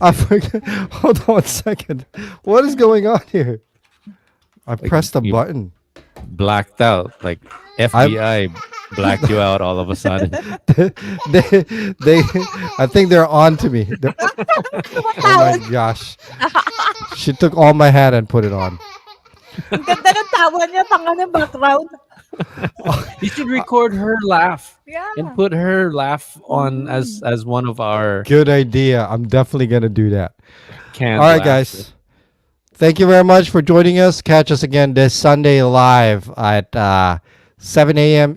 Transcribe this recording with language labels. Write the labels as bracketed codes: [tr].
[en] I forgot. Hold on 1 second. What is going on here? I pressed a you- button. Blacked out, like FBI blacked you out all of a sudden. they I think they're on to me. Oh my gosh. She took all my hat and put it on. [tl] Ang ganda ng tawa niya, tanga ng background. [en] You should record her laugh Yeah. and put her laugh on as one of our Good idea. I'm definitely going to do that. canned All right, laughter. guys. Thank you very much for joining us. Catch us again this Sunday live at 7 a.m.